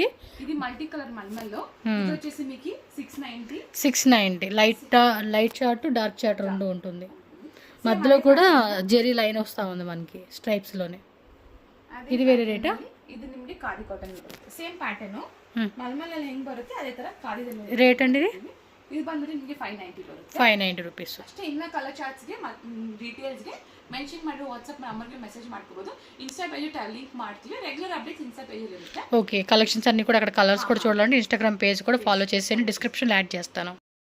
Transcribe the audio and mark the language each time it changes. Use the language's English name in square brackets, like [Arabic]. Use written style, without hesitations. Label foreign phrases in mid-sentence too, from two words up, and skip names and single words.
[Telugu] ఇది [English] multi colour [Telugu] మల్మల్లో. ఇది వచ్చేసి మీకు 690. 690 [English] light chart, dark chart [Telugu] రెండు ఉంటుంది. మధ్యలో కూడా జెరీ లైన్ వస్తూ ఉంది మనకి స్ట్రైప్స్లోనే. ఇది వేరే రేటా? ఇది నిమ్డి [English] khadi cotton same pattern. [Kannada] ಮಲ್ಮಲಲ್ಲಿ ಹೆಂಗ್ ಬರುತ್ತೆ ಅದೇ ತರ ಖಾದಿದಲ್ಲಿ [Telugu] ರೇಟ್ ಅಂడి ఇది [Kannada] ಇದು ಬಂದ್ಬಿಟ್ಟು ನಿಮಗೆ 590 ಬರುತ್ತೆ. 590 ರೂಪೀಸ್ ಅಷ್ಟೇ. ಇನ್ನ [English] colour charts details mention [Kannada] ಮಾಡಿ [English] WhatsApp number message [Kannada] ಮಾಡ್ಕೋಬಹುದು. [English] Insta page link [Kannada] ಮಾಡ್ತೀವಿ. [English] regular updates Insta page [Kannada] ఇರುತ್ತೆ. [Telugu] ఓకే, కలెక్షన్స్ అన్ని కూడా అక్కడ కలర్స్ కూడా చూడాలంటే ఇన్స్టాగ్రామ్ పేజ్ కూడా ఫాలో చేసేయండి, డిస్క్రిప్షన్లో యాడ్ చేస్తాను.